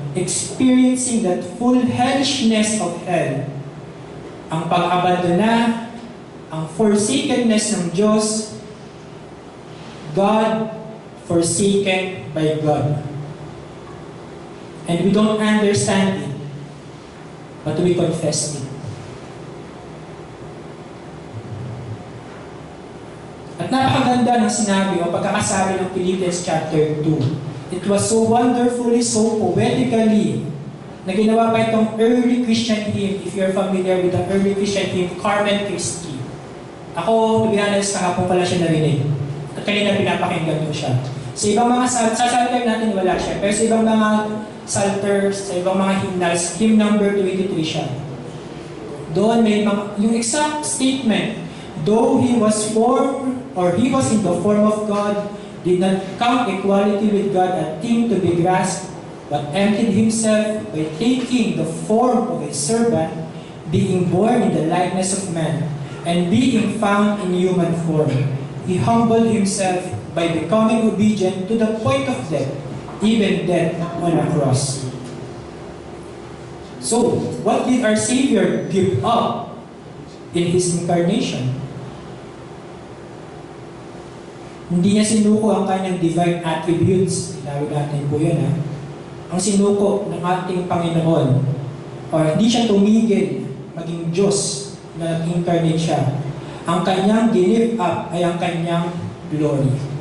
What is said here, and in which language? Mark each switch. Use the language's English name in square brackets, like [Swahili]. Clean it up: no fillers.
[English] Experiencing that full hellishness of hell. [Filipino] Ang pag-abandona, ang forsakenness ng Diyos, [English] God forsaken by God. And we don't understand it, but we confess it. [Filipino] At napakaganda ng sinabi o pagkakasabi ng Philippians chapter 2. [English] It was so wonderfully, so poetically, [Filipino] na ginawa pa itong [English] early Christian hymn, if you're familiar with the early Christian hymn, Carmen Christi. [Filipino] Ako, [English] to be honest, [Filipino] kahapon pala siya narinig. At kanina pinapakinggan ko siya. Sa ibang mga sa psalter natin wala siya, pero sa ibang mga psalters, sa ibang mga hymnals, hymn number 23 siya. Doon may yung [English] exact statement, though He was in the form of God, did not count equality with God a thing to be grasped, but emptied himself by taking the form of a servant, being born in the likeness of man, and being found in human form. He humbled himself by becoming obedient to the point of death, even death on a cross. So, what did our Savior give up in His incarnation? [Filipino] Hindi niya sinuko ang kanyang divine attributes. Tinawag natin po yun, ha? Ang sinuko ng ating Panginoon, or hindi siya tumigil maging Diyos na nag-incarnate siya. Ang kanyang give up ay ang kanyang glory.